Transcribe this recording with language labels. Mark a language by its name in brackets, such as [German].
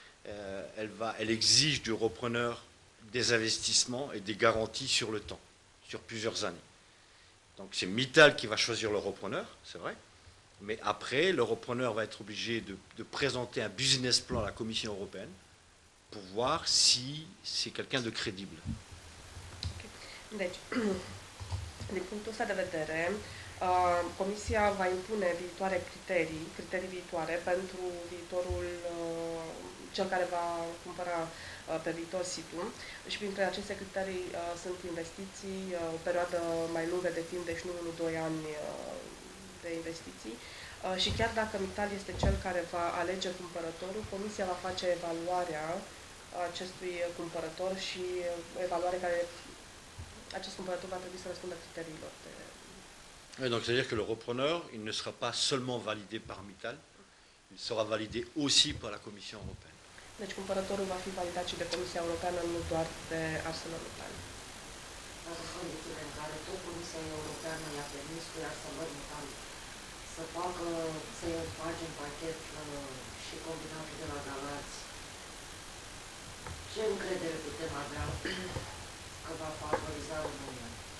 [French] Elle exige du repreneur des investissements et des garanties sur le temps, sur plusieurs années. Donc c'est Mittal qui va choisir le repreneur, c'est vrai. Mais après, le repreneur va être obligé de présenter un business plan à la Commission européenne pour voir si c'est quelqu'un de crédible. [Romanian] Deci, din punctul ăsta de vedere, Comisia va impune criterii viitoare pentru viitorul, cel care va cumpăra pe viitor situl și printre aceste criterii sunt investiții, o perioadă mai lungă de timp, deci nu 1-2 ani de investiții. Și chiar dacă Mittal este cel care va alege cumpărătorul, Comisia va face evaluarea acestui cumpărător și evaluare care acest cumpărător va trebui să răspundă criteriilor. [French] Donc c'est-à-dire que le repreneur, il ne sera pas seulement validé par Mittal, il sera validé aussi par la Commission européenne. [Romanian] Deci cumpărătorul va fi validat și de Comisia Europeană, nu doar de ArcelorMittal. Dar în condițiile în care tot Comisia Europeană i-a permis lui ArcelorMittal să facă, să-i împace în pachet și combinatul de la Galați, ce încredere putem avea că va favoriza România?